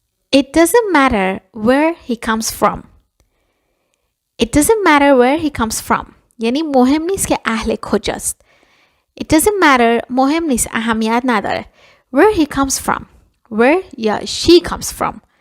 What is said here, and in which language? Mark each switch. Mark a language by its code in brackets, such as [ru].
[en] It doesn't matter where he comes from. It doesn't matter where he comes from. [fa] یعنی مهم نیست که اهل کجاست. [en] It doesn't matter [fa] مهم نیست اهمیت نداره. [en] Where he comes from. Where یا she comes from.